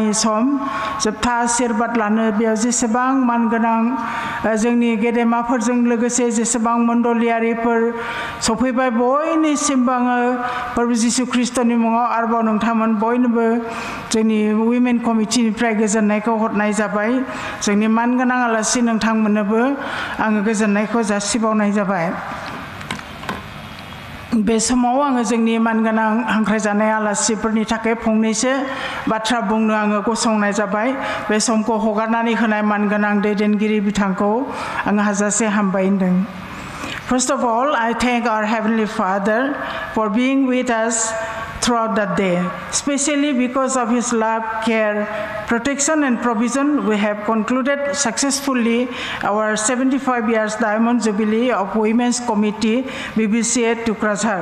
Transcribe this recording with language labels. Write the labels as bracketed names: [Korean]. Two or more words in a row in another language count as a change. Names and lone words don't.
[Bodo] सम जोबथा आशीर्बाद लानो बेयाव जेसेबां मानगोनां जोंनि गेदेमाफोरजों लोगोसे जेसेबां मण्डलियारिफोर सफैबाय बयनिसिमबो आङो प्रभु जिशु ख्रीष्टनि मुङाव आरोबाव नोंथांमोन बयनोबो जोंनि उइमेन कमिटिनिफ्राय गोजोननायखौ हरनाय जाबाय जोंनि मानगोनां आलासि नोंथांमोननोबो आङो गोजोननायखौ जासिबावनाय जाबाय बे समाव आङो जोंनि मानगोनां हांख्रायजानाय आलासिफोरनि थाखाय फंनैसो बाथ्रा बुंनो आङो गसंनाय जाबाय बे समखौ हगारनानै होनाय मानगोनां दैदेनगिरि बिथांखौ आङो हाजासे हामबाय होनदों [English] First of all, I thank our Heavenly Father for being with us throughout the day. Especially because of His love, care, protection and provision, we have concluded successfully our 75 years Diamond Jubilee of Women's Committee, Bbca Tukrajhar.